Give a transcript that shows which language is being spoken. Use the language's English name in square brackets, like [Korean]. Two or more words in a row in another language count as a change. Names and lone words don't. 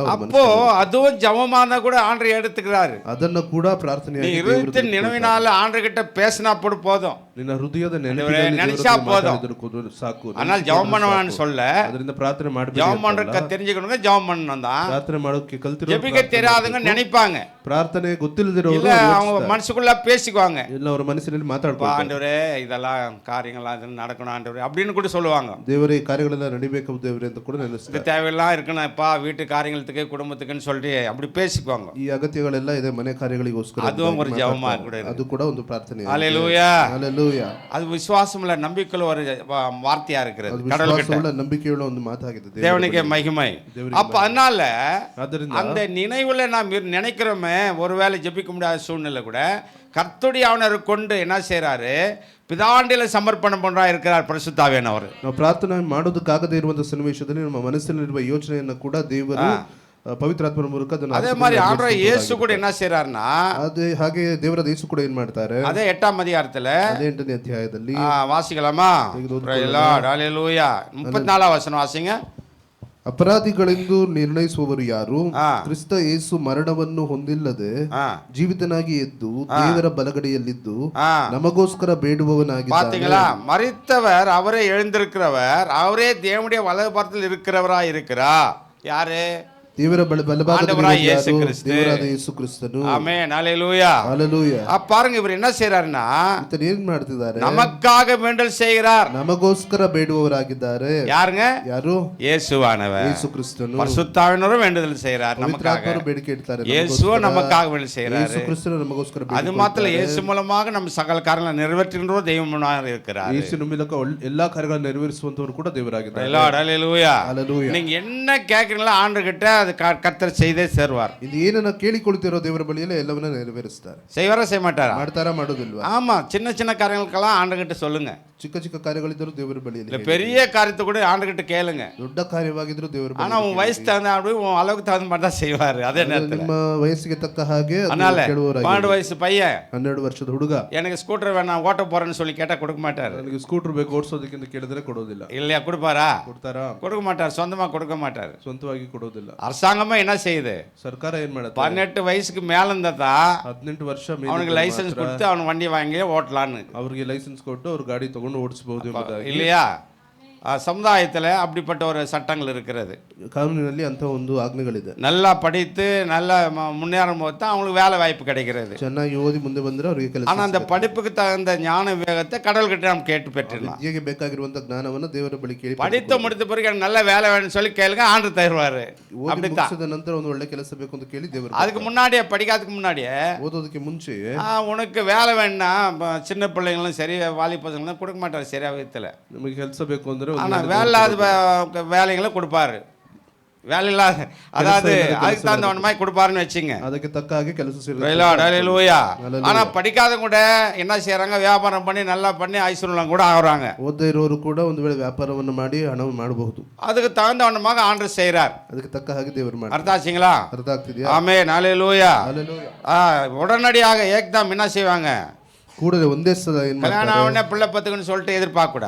[Tamil] அப்போ அதுவும் ஜெபமானா கூட ஆண்டவர் எடுத்துக்கிறாரு. [Kannada] ಅದನ್ನ ಕೂಡ ಪ್ರಾರ್ಥನೆಯಾಗಿ [Tamil] இருபத்தி நினைவினால ஆண்டவர் கிட்ட பேசினா போதும், [Kannada] ನಿನ್ನ ಹೃದಯದ [Tamil] நினைச்சா போதும். [Kannada] ಸಾಕು. [Tamil] ஆனால் ஜெபம் பண்ணணும்னு சொல்ல, [Kannada] ಅದರಿಂದ ಪ್ರಾರ್ಥನೆ ಮಾಡಬೇಕು. [Tamil] ஜெபம் பண்றதுக்கு தெரிஞ்சுக்கணுங்க, ஜெபம் பண்ணணும் தான். [Kannada] ಪ್ರಾರ್ಥನೆ ಮಾಡೋಕೆ ಕಲ್ತಿರೋ, [Tamil] ஜெபிக்க தெரியாதவங்க நினைப்பாங்க, [Kannada] ಪ್ರಾರ್ಥನೆ ಗೊತ್ತಿಲ್ಲದಿರೋರು [Tamil] அவங்க மனசுக்குள்ள பேசிக்குவாங்க, [Kannada] ಇಲ್ಲ ಅವರ ಮನಸ್ಸಿನಲ್ಲಿ ಮಾತಾಡ್ತಾರೆ, [Tamil] ஆண்டவரே இதெல்லாம் காரியங்கள்லாம் நடக்கணும் ஆண்டவரே அப்படின்னு கூட சொல்லுவாங்க. [Kannada] ದೇವರೇ ಕಾರ್ಯಗಳೆಲ್ಲ ನಡಿಬೇಕು ದೇವರೇ ಅಂತ ಕೂಡ ನೆನೆಸ್ತಾರೆ. [Tamil] தேவையெல்லாம் இருக்கணும்ப்பா வீட்டு காரியங்களுக்கு குடும்பத்துக்குன்னு சொல்லிட்டு அப்படி பேசிக்குவாங்க. [Kannada] ಈ ಅಗತ್ಯಗಳೆಲ್ಲ ಇದೆ ಮನೆ ಕಾರ್ಯಗಳಿಗೋಸ್ಕರ, [Tamil] அதுவும் ஒரு ஜெபமா கூட, [Kannada] ಅದು ಕೂಡ ಒಂದು ಪ್ರಾರ್ಥನೆ. [Tamil] ஹல்லேலூயா [Kannada] ಹಲ್ಲೆಲೂಯಾ. [Tamil] அது விசுவாசம்ல நம்பிக்கையுள்ள ஒரு வார்த்தையா இருக்கிறது, கடவுள்கிட்ட [Kannada] ನಂಬಿಕೆಯುಳ್ಳ ಒಂದು ಮಾತಾಗಿದೆ. [Tamil] தேவனுக்கு மகிமை. அப்ப அதனால அந்த நினைவுல நாம் நினைக்கிறோமே, ஒருவேளை ஜெபிக்க முடியாத சூழ்நிலை கூட கர்த்தருடைய ஆவியானவர் கொண்டு என்ன செய்றாரு, பிதாண்டில சமர்ப்பணம் பண்றா இருக்கிறார் பரிசுத்த ஆவியானவர். [Kannada] ನಾವು ಪ್ರಾರ್ಥನೆ ಮಾಡೋದಕ್ಕಾಗದೇ ಇರುವಂತ ಸನ್ನಿವೇಶದಲ್ಲಿ ನಮ್ಮ ಮನಸ್ಸಿನಲ್ಲಿರುವ ಯೋಚನೆಯನ್ನು ಕೂಡ ದೇವರು ಪವಿತ್ರಾತ್ಮನ ಮೂಲಕ [Tamil] அதே மாதிரி ஆண்டவர் இயேசு கூட என்ன செய்றாருன்னா, [Kannada] ಅದೇ ಹಾಗೆ ದೇವರಾದ ಯೇಸು ಕೂಡ ಏನ್ ಮಾಡ್ತಾರೆ, [Tamil] அதே 8ஆம் அதிகாரத்துல [Kannada] 8ನೇ ಅಧ್ಯಾಯದಲ್ಲಿ [Tamil] வாசிக்கலாமா? ஹல்லேலூயா. 34ஆம் வசனம் வாசிங்க. [Kannada] ಅಪರಾಧಿಗಳೆಂದು ನಿರ್ಣಯಿಸುವವರು ಯಾರು? ಕ್ರಿಸ್ತ ಯೇಸು ಮರಣವನ್ನು ಹೊಂದಿಲ್ಲದೆ ಜೀವಿತನಾಗಿ ಎದ್ದು ದೇವರ ಬಲಗಡೆಯಲ್ಲಿದ್ದು ನಮಗೋಸ್ಕರ ಬೇಡುವವನಾಗಿದ್ದಾನೆ. [Tamil] பாத்தீங்களா? மரித்தவர் அவரே எழுந்திருக்கிறவர், அவரே தேவனுடைய வலதுபுறத்தில் இருக்கிறவரா இருக்கிறார். யாரு? [Kannada] ದೇವರ ಬಲಭಾಗದಲ್ಲಿ [Tamil] இயேசு கிறிஸ்து. [Kannada] ದೇವರಾದ ಯೇಸು ಕ್ರಿಸ್ತನು. [Tamil] ஆமென். ஹல்லேலூயா. [Kannada] ಹಲ್ಲೆಲೂಯಾ. [Tamil] பாருங்க, இவர் என்ன செய்றாருன்னா, [Kannada] ಇತನು ಏನ್ ಮಾಡ್ತಿದ್ದಾರೆ, [Tamil] நமக்காக வேண்டல் செய்கிறார். [Kannada] ನಮಗೋಸ್ಕರ ಬೇಡುವವರಾಗಿದ್ದಾರೆ. [Tamil] யாருங்க? [Kannada] ಯಾರು? [Tamil] இயேசுவானவர், [Kannada] ಯೇಸು ಕ್ರಿಸ್ತನು. [Tamil] பரிசுத்தாவியானவரும் வேண்டுதல் செய்கிறார் நமக்காக. [Kannada] ಬೇಡಿಕೆ ಇಡ್ತಾರೆ, [Tamil] இயேசுவோ நமக்காக வேண்டல் செய்கிறார். [Kannada] ಯೇಸು ಕ್ರಿಸ್ತನು ನಮಗೋಸ್ಕರ [Tamil] அது மாத்திரம் இயேசு மூலமாக நம்ம சகல காரியங்களை நிறைவேற்றுகின்ற தெய்வமாக இருக்கிறார். [Kannada] ಯೇಸುವಿನ ಮೂಲಕ ಎಲ್ಲಾ ಕಾರ್ಯಗಳನ್ನು ನೆರವೇರಿಸುವಂತವರು ಕೂಡ ದೇವರಾಗಿದ್ದಾರೆ. [Tamil] ஹல்லேலூயா. [Kannada] ಹಲ್ಲೆಲೂಯಾ. [Tamil] நீங்க என்ன கேக்குறீங்களோ ஆண்டவர்கிட்ட அது கர்த்தர் செய்தே சேருவார். [Kannada] ಇದು ಏನನ್ನ ಕೇಳಿಕೊಳ್ತಿರೋ ದೇವರ ಬಳಿಯಲ್ಲಿ ಎಲ್ಲವನ್ನ ನೆರವೇರಿಸ್ತಾರೆ. [Tamil] செய்வாரா செய்ய மாட்டாரா? [Kannada] ಮಾಡ್ತಾರಾ ಮಾಡೋದಿಲ್ವಾ? [Tamil] ஆமா, சின்ன சின்ன காரியங்களுக்கெல்லாம் ஆண்டவர்கிட்ட சொல்லுங்க. [Kannada] ಚಿಕ್ಕ ಚಿಕ್ಕ ಕಾರ್ಯಗಳಿದ್ದರೂ ದೇವರ ಬಳಿಯಲ್ಲಿ, [Tamil] இல்ல பெரிய காரியத்தை கூட ஆண்டவர்கிட்ட கேளுங்க. [Kannada] ದೊಡ್ಡ ಕಾರ್ಯವಾಗಿದ್ರೂ ದೇವರ ಬಳಿಯಲ್ಲಿ. [Tamil] ஆனா உன் வயசு தகுந்த அப்படி உன் அளவுக்கு தகுந்த மாதிரி தான் செய்வாரு. அதே நேரத்துல [Kannada] ನಿಮ್ಮ ವಯಸ್ಸಿಗೆ ತಕ್ಕ ಹಾಗೆ [Tamil] அதனால [Kannada] ಕೇಳುವವರಾಗಿ. [Tamil] 12 வயசு பையன் [Kannada] 12 ವರ್ಷದ ಹುಡುಗ [Tamil] எனக்கு ஸ்கூட்டர் வேணாம் ஓட்ட போறேன்னு சொல்லி கேட்டா கொடுக்க மாட்டாரு. [Kannada] ನನಗೆ ಸ್ಕೂಟರ್ ಬೇಕು ಓಡಿಸೋದಕ್ಕೆ ಅಂತ ಕೇಳಿದ್ರೆ ಕೊಡೋದಿಲ್ಲ. [Tamil] இல்லையா? கொடுப்பாரா? [Kannada] ಕೊಡ್ತಾರಾ? [Tamil] கொடுக்க மாட்டார், சொந்தமா கொடுக்க மாட்டார். [Kannada] ಸ್ವಂತವಾಗಿ ಕೊಡೋದಿಲ್ಲ. [Tamil] அரசாங்கமா என்ன செய்யுது, [Kannada] ಸರ್ಕಾರ ಏನ್ ಮಾಡುತ್ತೆ, [Tamil] 18 வயசுக்கு மேல இருந்தா [Kannada] 18 ವರ್ಷ [Tamil] அவனுக்கு லைசன்ஸ் கொடுத்து அவன் வண்டி வாங்கி ஓட்டலான்னு. [Kannada] ಅವ್ರಿಗೆ ಲೈಸೆನ್ಸ್ ಕೊಟ್ಟು ಅವ್ರ ಗಾಡಿ ತಗೊಂಡು ಓಡಿಸಬಹುದು [Tamil] இல்லையா? சமுதாயத்தில் அப்படிப்பட்ட ஒரு சட்டங்கள் இருக்கிறது, [Kannada] ಕಾನೂನಿನಲ್ಲಿ ಅಂತ ಒಂದು ಆಜ್ಞೆಗಳಿದೆ. [Tamil] நல்லா படித்து நல்ல முன்னேறும் போது தான் அவங்களுக்கு வேலை வாய்ப்பு கிடைக்கிறது. [Kannada] ಚೆನ್ನಾಗಿ ಓದಿ ಮುಂದೆ ಬಂದ್ರೆ ಅವರಿಗೆ ಕೆಲಸ. [Tamil] ஆனால் அந்த படிப்புக்கு தகுந்த ஞான விவேகத்தை கடவுள்கிட்ட நாம் கேட்டு பெற்றுக்கலாம். [Kannada] ವಿದ್ಯೆಗೆ ಬೇಕಾಗಿರುವಂತ ಜ್ಞಾನವನ್ನು ದೇವರ ಬಳಿ ಕೇಳಿ, [Tamil] படித்து முடித்த பிறகு எனக்கு நல்ல வேலை வேணும்னு சொல்லி கேளுங்க, ஆண்டு தருவாரு. அப்படித்தான். [Kannada] ಮುಗಿಸಿದ ನಂತರ ಒಂದು ಒಳ್ಳೆ ಕೆಲಸ ಬೇಕು ಅಂತ ಕೇಳಿ ದೇವರು. [Tamil] அதுக்கு முன்னாடியே, படிக்காததுக்கு முன்னாடியே, [Kannada] ಓದೋದಕ್ಕೆ ಮುಂಚೆ [Tamil] உனக்கு வேலை வேணும்னா சின்ன பிள்ளைங்களும் சரி வாலி பசங்களும் கொடுக்க மாட்டார் சரியா விதத்தில். [Kannada] ನಮಗೆ ಕೆಲಸ ಬೇಕು ಅಂದ್ರೆ [Tamil] ஆனால் வேலை வேலைகளை கொடுப்பாரு. வேலை இல்லாத, அதாவது அதுக்கு தகுந்த மாதிரி கொடுப்பாருன்னு வச்சுங்க. [Kannada] ಅದಕ್ಕೆ ತಕ್ಕ ಹಾಗೆ ಕೆಲಸ [Tamil] ஹல்லேலூயா. ஆனா படிக்காத கூட என்ன செய்யறாங்க, வியாபாரம் பண்ணி நல்லா பண்ணி ஐஸ்வர்யம் கூட ஆகுறாங்க. [Kannada] ಓದದೇ ಇರೋರು ಕೂಡ ಒಂದು ವೇಳೆ ವ್ಯಾಪಾರವನ್ನು ಮಾಡಿ ಹಣ ಮಾಡಬಹುದು. [Tamil] அதுக்கு தகுந்தவனமாக ஆண்டவர் செய்கிறார். [Kannada] ಅದಕ್ಕೆ ತಕ್ಕ ಹಾಗೆ ದೇವರು ಮಾಡ್ತಾರೆ. [Tamil] அர்த்தம் ஆச்சுங்களா? [Kannada] ಅರ್ಥ ಆಗ್ತಿದೆಯಾ? [Tamil] ஆமென், ஹல்லேலூயா. [Kannada] ಹಲ್ಲೆಲೂಯಾ. [Tamil] உடனடியாக ஏக்தம் என்ன செய்வாங்க, [Kannada] ಕೂಡಲೇ ಒಂದೇ ಸಲ ಏನ್ [Tamil] கல்யாணம் ஆகணும்னே பிள்ளை பத்துக்குன்னு சொல்லிட்டு எதிர்பார்க்க கூடாது.